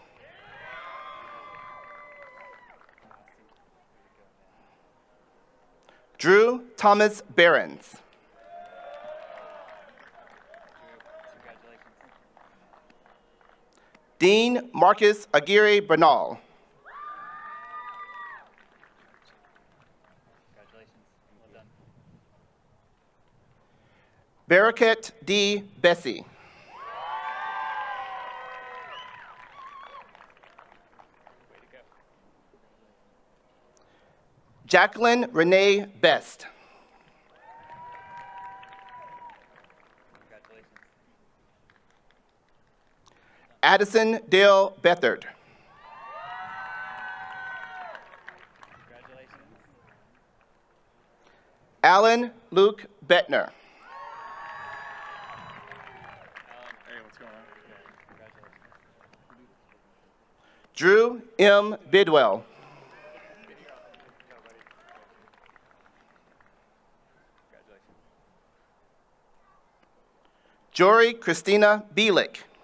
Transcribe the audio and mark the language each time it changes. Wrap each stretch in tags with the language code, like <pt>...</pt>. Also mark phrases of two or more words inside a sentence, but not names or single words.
<en>Drew Thomas Behrens. Dean Marcus Aguirre Bernal. Baraket D. Bessie. Jacqueline Renee Best. Addison Dale Bethard. Alan Luke Bettner. Hey, what's going on? Drew M. Bidwell. Jory Christina Bielick.</en>